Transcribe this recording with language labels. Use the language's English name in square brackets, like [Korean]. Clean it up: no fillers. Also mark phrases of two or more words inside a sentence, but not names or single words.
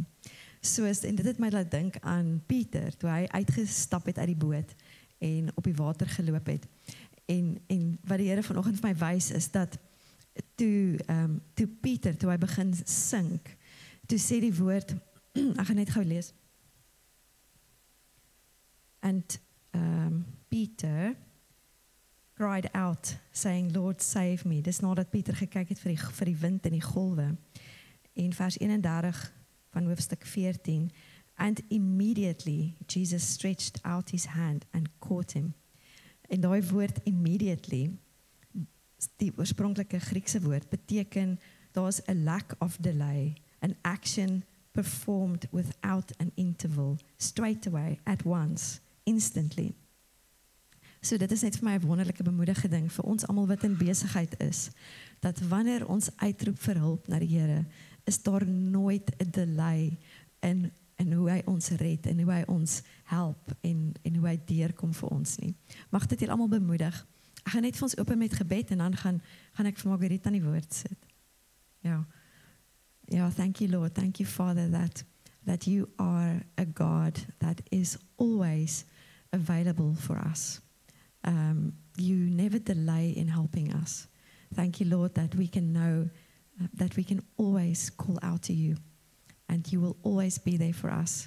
[Afrikaans] En dit het my laat dink aan Pieter, toe hy uitgestap het uit die boot en op die water geloop het. En wat die Here vanoggend vir my wys is dat toe Pieter, toe hy begin sink, toe sê die woord, ek gaan net gou lees. [English] And Peter cried out, saying, Lord, save me. [Afrikaans] Dis nadat Pieter gekyk het vir die wind en die golwe. En vers 31 van hoofstuk 14, [English] and immediately Jesus stretched out his hand and caught him. [Afrikaans] En daai woord immediately, die oorspronklike Griekse woord, beteken daar's 'n [English] lack of delay, an action performed without an interval, straight away, at once, instantly. [Afrikaans] So dit is net vir my 'n wonderlike bemoedigende ding vir ons almal wat in besigheid is, dat wanneer ons uitroep vir hulp na die Here, is daar nooit 'n delay in hoe hy ons red en hoe hy ons help en hoe hy deurkom vir ons nie. Mag dit julle almal bemoedig. Ek gaan net vir ons open met gebed en dan gaan ek vir Marguerite aan die woord sit. Ja, [English] thank you Lord, thank you Father that you are a God that is always available for us. You never delay in helping us. Thank you Lord that we can know that we can always call out to you and you will always be there for us.